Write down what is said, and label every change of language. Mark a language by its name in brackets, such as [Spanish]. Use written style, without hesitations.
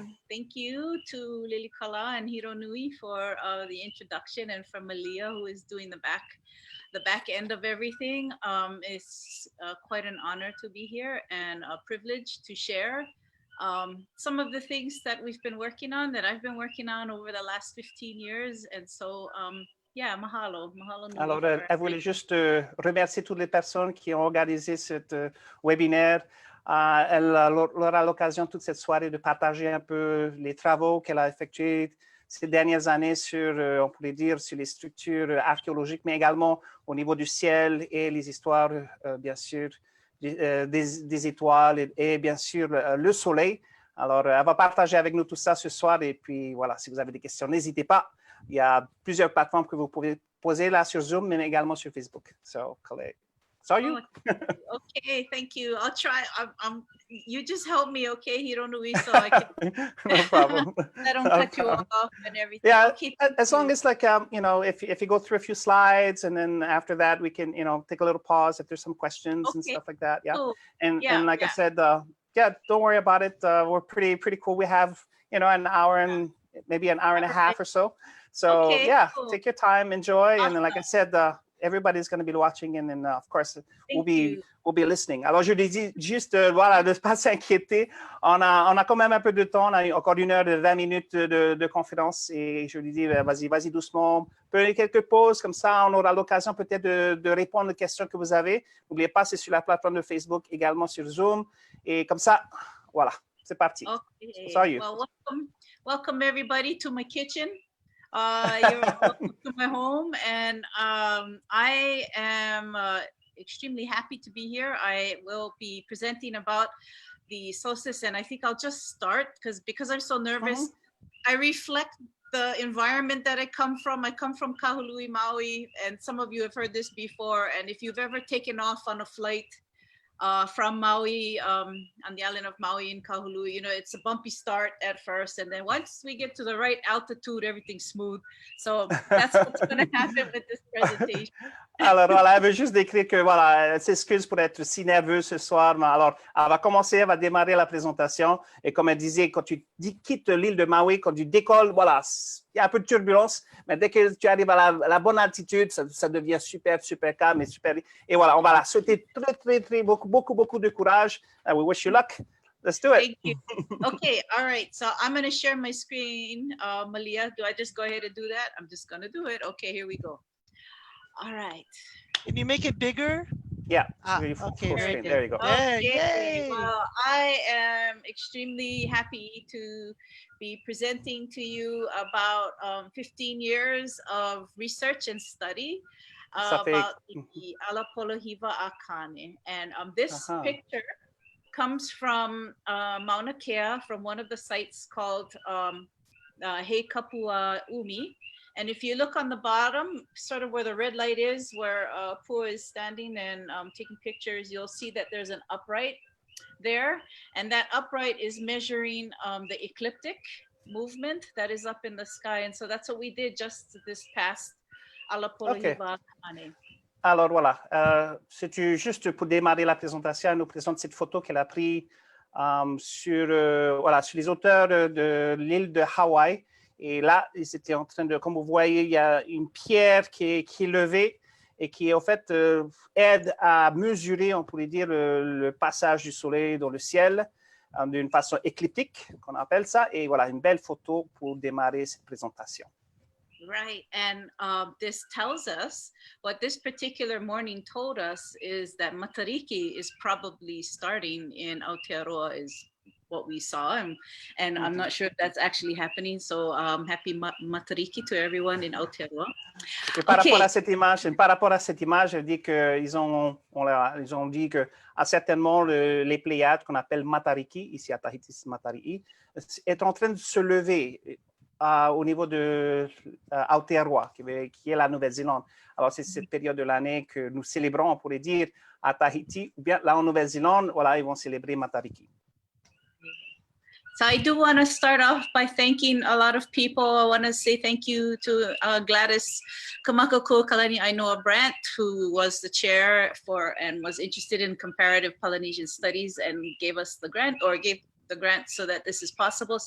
[English] Thank you to Lilikalā and Hironui for the introduction, and for Malia, who is doing the back end of everything. It's quite an honor to be here and a privilege to share some of the things that we've been working on, that I've been working on over the last 15 years. And so, yeah, [Hawaiian] mahalo. Mahalo nui. [French] Alors, elle voulait juste remercier toutes les personnes qui ont organisé cet webinaire. Elle aura l'occasion toute cette soirée de partager un peu les travaux qu'elle a effectués ces dernières années sur, on pourrait dire, sur les structures archéologiques, mais également au niveau du ciel et les histoires, bien sûr, des étoiles et bien sûr le soleil. Alors, elle va partager avec nous tout ça ce soir. Et puis, voilà, si vous avez des questions, n'hésitez pas. Il y a plusieurs plateformes que vous pouvez poser là sur Zoom, mais également sur Facebook. [English] So, Kalei, saw you. Okay, thank you. I'll try. You just help me, okay, Hironui, so I can. No problem. I don't cut you off and everything. Yeah, Okay, as long as like you know, if you go through a few slides and then after that we can take a little pause if there's some questions and stuff like that. Yeah, cool. And like I said, yeah, don't worry about it. We're pretty cool. We have an hour and maybe an hour and a half or so. So yeah, cool. Take your time, enjoy, Awesome. and then, like I said, everybody's going to be watching, and then of course we'll be listening. [French] Alors je lui dis juste voilà, de ne pas s'inquiéter. On a quand même un peu de temps. On a encore 1 heure de 20 minutes de conférence, et je lui dis vas-y doucement. Prenez quelques pauses, comme ça on aura l'occasion peut-être de répondre aux questions que vous avez. N'oubliez pas, c'est sur la plateforme de Facebook, également sur Zoom, et comme ça, voilà, c'est parti. [English] Okay. So you. Well, welcome everybody to my kitchen. You're welcome to my home, and I am extremely happy to be here. I will be presenting about the solstice, and I think I'll just start because I'm so nervous. I reflect the environment that I come from. I come from Kahului, Maui, and some of you have heard this before. And if you've ever taken off on a flight from Maui, on the island of Maui in Kahului, it's a bumpy start at first, and then once we get to the right altitude, everything's smooth. So that's what's going to happen with this presentation. [French] Alors voilà, elle veut juste décrire que voilà, elle s'excuse pour être si nerveuse ce soir, mais alors elle va commencer, elle va démarrer la présentation, et comme elle disait, quand tu quittes l'île de Maui, quand tu décolles, voilà, il y a un peu de turbulence, mais dès que tu arrives à la bonne altitude, ça devient super calme et super. Et voilà, on va la souhaiter très beaucoup de courage. [English] We wish you luck. Let's do it. Thank you. Okay, all right. So I'm going to share my screen. Malia, do I just go ahead and do that? I'm just going to do it. Okay, here we go. All right. Can you make it bigger? Yeah. Okay, very good. There you go. Okay. Well, I am extremely happy to be presenting to you about 15 years of research and study about the Polohiwa-a-Kāne. And this picture comes from Mauna Kea, from one of the sites called He Kapua Umi. And if you look on the bottom, sort of where the red light is, where Pua is standing and taking pictures, you'll see that there's an upright there. And that upright is measuring the ecliptic movement that is up in the sky. And so that's what we did just this past ala Polohiwa-a-Kāne. [French] Alors voilà, c'est juste pour démarrer la présentation, elle nous présente cette photo qu'elle a prise sur les hauteurs de l'île de Hawaï. Et là, ils étaient en train de, comme vous voyez, il y a une pierre qui est levée et qui, en fait, aide à mesurer, on pourrait dire, le passage du soleil dans le ciel d'une façon écliptique, qu'on appelle ça. Et voilà, une belle photo pour démarrer cette présentation. [English] Right, and this tells us, what this particular morning told us is that Matariki is probably starting in Aotearoa is what we saw, and I'm not sure if that's actually happening, so happy Matariki to everyone in Aotearoa. [French] Et par rapport à cette image, elle dit qu'ils ont dit que certainement les Pléiades qu'on appelle Matariki, ici à Tahiti, Matariki, est en train de se lever au niveau de Aotearoa, qui est la Nouvelle-Zélande. Alors, c'est cette période de l'année que nous célébrons, on pourrait dire, à Tahiti, ou bien là en Nouvelle-Zélande, voilà, ils vont célébrer Matariki. [English] So I do want to start off by thanking a lot of people. I want to say thank you to Gladys, Kamakakūokalani, Ainoa Brandt, who was the chair for and was interested in comparative Polynesian studies and gave us the grant, or gave the grant so that this is possible.